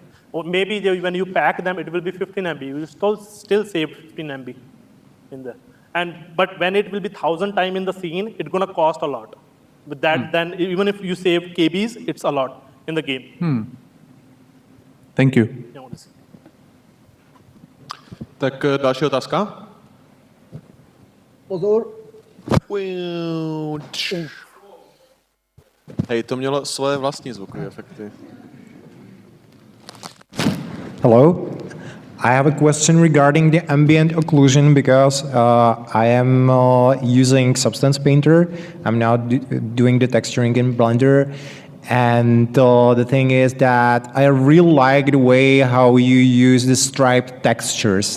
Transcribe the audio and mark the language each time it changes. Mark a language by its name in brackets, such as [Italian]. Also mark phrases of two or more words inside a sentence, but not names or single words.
[English] Or maybe when you pack them, it will be 15 MB. You will still save 15 MB in there. But when it will be 1,000 times in the scene, it's gonna cost a lot. With that, then even if you save KBs, it's a lot in the game. Thank you. Yeah, what is it? [Czech] Tak další otázka. Pozor. Hej, to mělo své vlastní zvukové efekty. [English] Hello. I have a question regarding the ambient occlusion because I am using Substance Painter. I'm now doing the texturing in Blender. And the thing is that I really like the way how you use the striped textures.